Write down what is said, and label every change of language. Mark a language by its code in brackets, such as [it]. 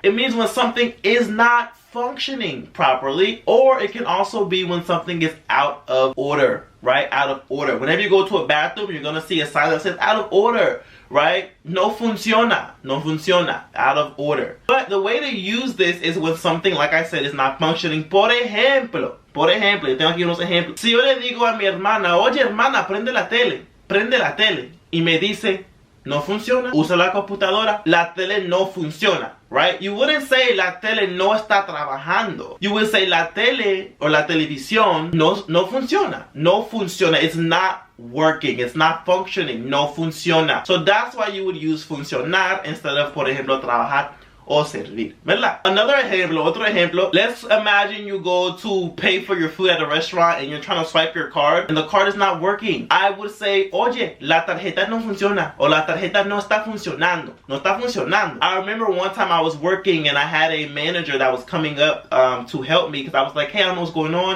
[en] It means when something is not functioning properly, or it can also be when something is out of order, right? Out of order. Whenever you go to a bathroom, you're going to see a sign that says out of order, right? [es] No funciona, no funciona, [en] out of order. But the way to use this is when something, like I said, is not functioning. [es] Por ejemplo, yo tengo aquí unos ejemplos. Si yo le digo a mi hermana, oye hermana, prende la tele, y me dice, no funciona, usa la computadora, la tele no funciona, right? [en] You wouldn't say [es] la tele no está trabajando. [en] You would say [es] la tele or la televisión no funciona. No funciona. [en] It's not working. It's not functioning. [es] No funciona. [en] So that's why you would use funcionar instead of, [es] por ejemplo, trabajar o servir, ¿verdad? Otro ejemplo, [en] let's imagine you go to pay for your food at a restaurant and you're trying to swipe your card and the card is not working. I would say, [es] oye, la tarjeta no funciona, o la tarjeta no está funcionando, no está funcionando. [en] I remember one time I was working and I had a manager that was coming up to help me because I was like, hey, I don't know what's going on.